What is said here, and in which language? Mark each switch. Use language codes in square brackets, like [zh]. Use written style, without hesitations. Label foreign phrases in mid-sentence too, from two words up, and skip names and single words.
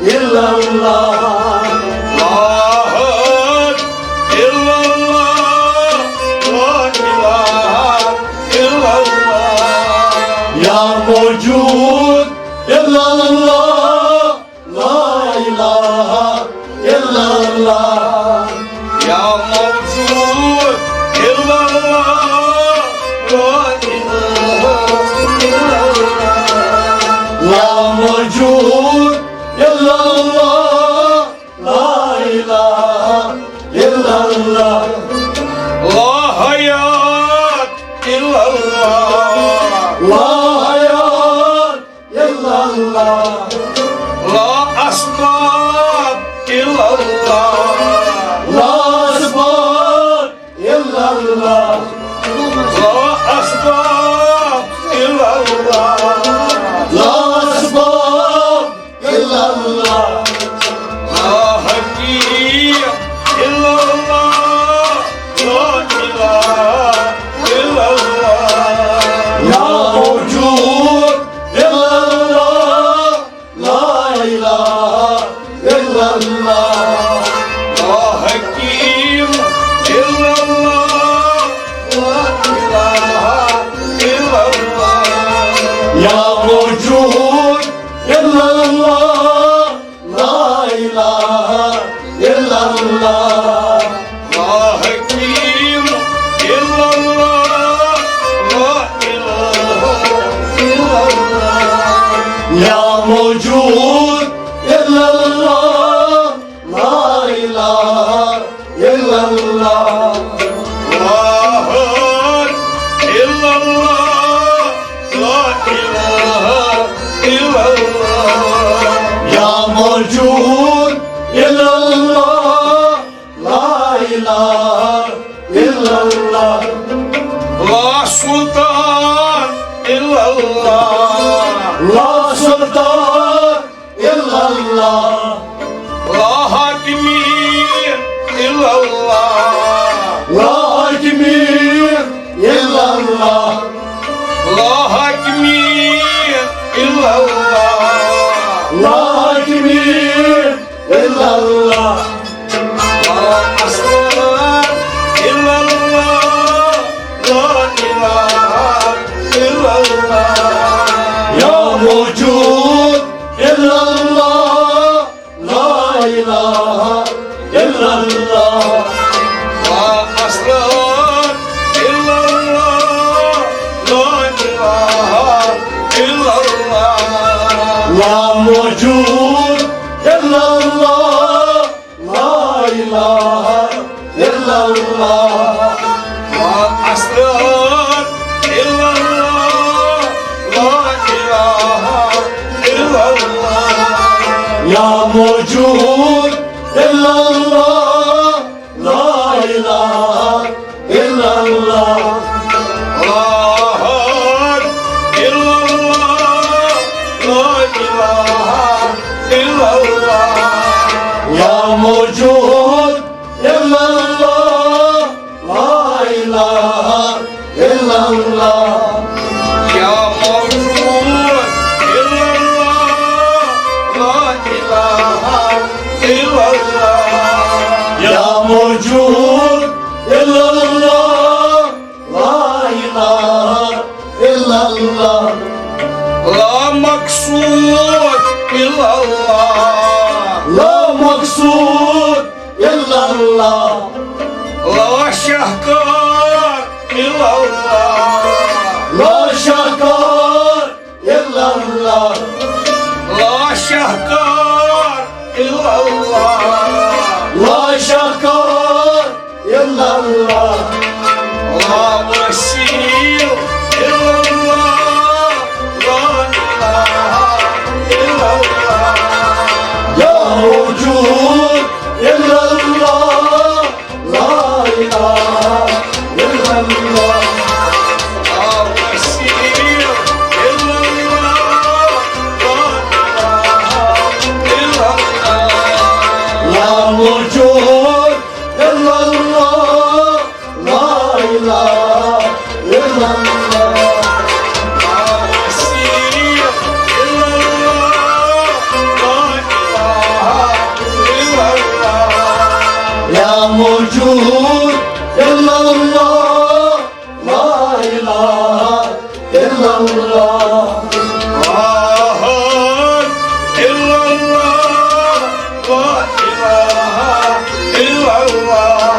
[ar] illallah. لا إلا الله، لا إله إلا الله. يا موجود إلا الله، لا إله إلا الله. يا موجود إلا الله، لا إله إلا الله. يا موجود إلا الله، لا إله إلا الله. لا حياة إلا الله, لا حياة إلا الله. لا أسباب إلا الله, لا أسباب إلا الله. لا أسباب إلا الله. لا أسباب إلا الله. لا حاكم إلا الله، لا إله إلا الله. يا موجود إلا الله، لا إله إلا الله. لا حاكم إلا الله، لا إله إلا الله. يا موجود إلا الله، لا إله إلا الله. لا حاكم إلا الله، لا إله إلا الله. يا موجود إلا الله، لا إله إلا الله. لا أحد إلا الله، لا إله إلا الله. يا موجود إلا الله، لا إله إلا الله. لا سلطان إلا الله, لا سلطان إلا الله. لا حاكمين إلا الله, لا حاكمين إلا الله. لا حاكمين إلا الله. لا حاكمين إلا الله. لا أسرار إلا الله، لا إله إلا الله. يا موجود إلا الله، لا إله إلا الله. لا أسرار إلا الله، لا إله إلا الله. لا موجود إلا الله، لا إله إلا الله. لا أسرار إلا الله، لا إله إلا الله. يا موجود إلا الله، لا إله إلا الله. لا أحد إلا الله، لا إله إلا الله. يا موجود إلا الله، لا إله إلا الله. يا موجود إلا الله، لا إله إلا الله. يا موجود إلا الله، لا إله إلا الله. لا مقصود إلا الله, لا مقصود إلا الله. لا شاكر إلا الله, لا شاكر إلا الله. لا شاكر إلا الله. لا شاكر إلا الله. لا واصل إلا الله، لا إله إلا الله. يا موجود إلا الله، لا إله إلا الله. لا واصل إلا الله، لا إله إلا الله. يا موجود إلا الله، لا إله إلا الله. لا واصل إلا الله، لا إله موجود إلا الله لا إله إلا الله أحد إلا الله لا إله إلا الله